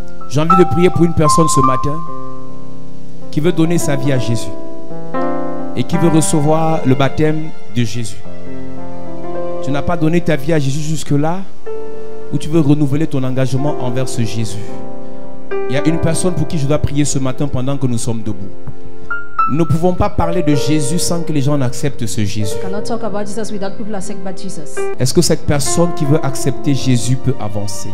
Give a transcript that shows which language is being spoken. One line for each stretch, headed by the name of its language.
French: J'ai envie de prier pour une personne ce matin qui veut donner sa vie à Jésus et qui veut recevoir le baptême de Jésus. Tu n'as pas donné ta vie à Jésus jusque-là, ou tu veux renouveler ton engagement envers ce Jésus. Il y a une personne pour qui je dois prier ce matin pendant que nous sommes debout. Nous ne pouvons pas parler de Jésus sans que les gens acceptent ce Jésus.
English: Cannot talk about Jesus without people accept about Jesus.
French: Est-ce que cette personne qui veut accepter Jésus peut avancer?